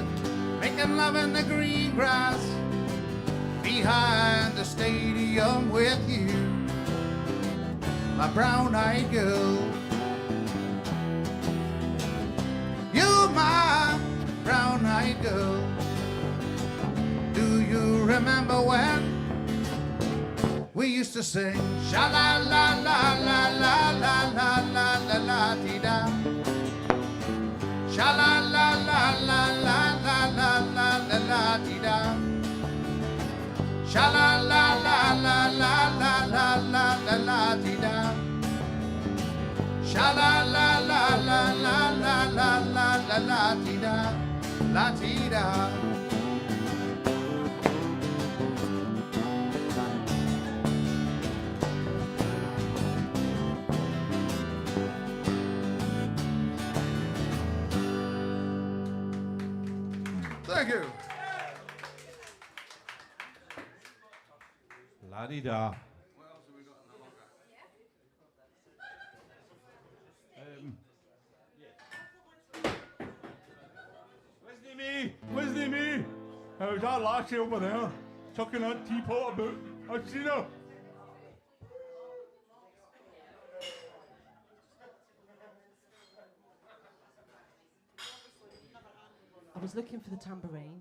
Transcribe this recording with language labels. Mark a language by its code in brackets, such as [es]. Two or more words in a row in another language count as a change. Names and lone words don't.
[en] Making love in the green grass behind the stadium with you, my brown-eyed girl. You're my brown-eyed girl. Do you remember when we used to sing sha la la la la la la la la la la dee da. Sha la la la la la la la la la la dee da. Sha la la la la la la la la la la dee da. Sha la la la la la la la la la la dee da, la dee da. Thank you. La-di-da. Where's the me? How's that lassie over there? Chucking that teapot about. I've seen her. I was looking for the tambourine.